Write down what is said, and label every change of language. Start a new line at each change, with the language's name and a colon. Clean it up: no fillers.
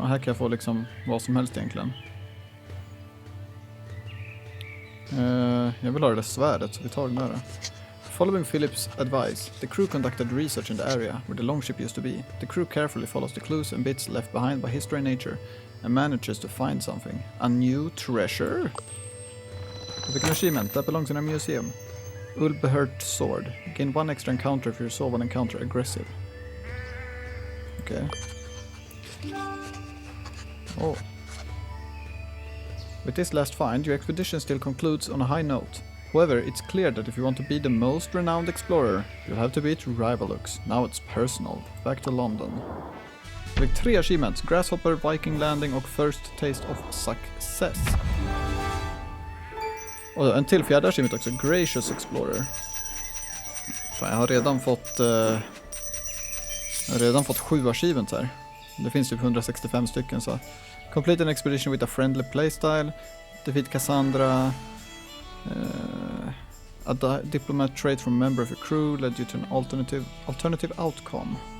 Swedish: Och här kan jag få liksom vad som helst egentligen. Jag vill ha det där svärdet, så vi tar den där.
English: Following Philip's advice, the crew conducted research in the area where the longship used to be. The crew carefully follows the clues and bits left behind by history and nature and manages to find something. A new treasure? Vilken achievement? That belongs in a museum. Ulbehurt sword. Gain 1 extra encounter if you resolve an encounter aggressive. Okay. With this last find, your expedition still concludes on a high note. However, it's clear that if you want to be the most renowned explorer, you'll have to beat Rivalux. Now it's personal. Back to London. Vi fick 3 achievements.
Swedish: Grasshopper, Viking landing och First taste of success. Och en till 4:e achievement också. Gracious explorer. Fan, jag har redan fått 7 achievements här. Det finns typ 165 stycken, så.
English: Complete an expedition with a friendly playstyle. Defeat Cassandra. A diplomat trait from a member of your crew led you to an alternative outcome.